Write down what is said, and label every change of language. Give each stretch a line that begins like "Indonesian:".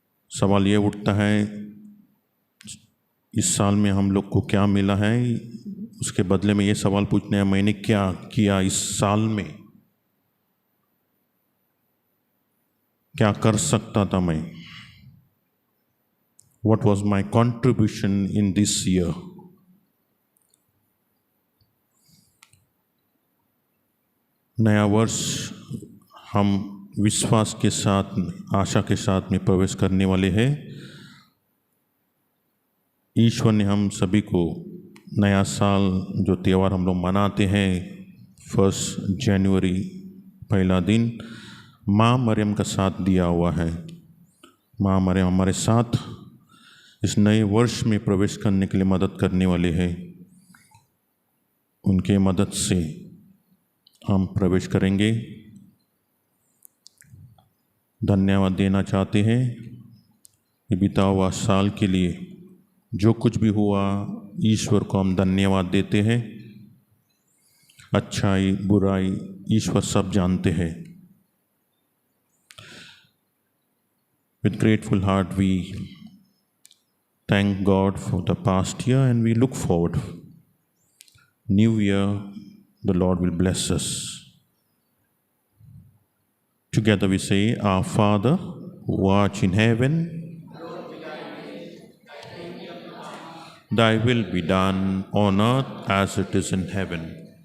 Hindi: सवाल ये उठता है, इस साल में हम लोग को क्या मिला है, उसके बदले में ये सवाल पूछने हैं मैंने क्या किया इस साल में, क्या कर सकता था मैं।
English: What was my contribution in this year?
Hindi: नया वर्ष हम विश्वास के साथ, आशा के साथ में प्रवेश करने वाले हैं। ईश्वर ने हम सभी को नया साल जो त्यौहार हम लोग मनाते हैं 1 जनवरी पहला दिन, माँ मरियम का साथ दिया हुआ है। माँ मरियम हमारे साथ इस नए वर्ष में प्रवेश करने के लिए मदद करने वाले हैं। उनके मदद से हम प्रवेश करेंगे। धन्यवाद देना चाहते हैं कि बीता हुआ साल के लिए जो कुछ भी हुआ, ईश्वर को हम धन्यवाद देते हैं। अच्छाई बुराई ईश्वर सब जानते हैं।
English: With grateful heart we thank God for the past year and we look forward. New year, the Lord will bless us. Together we say, Our Father, who art in heaven, Thy will be done on earth as it is in heaven.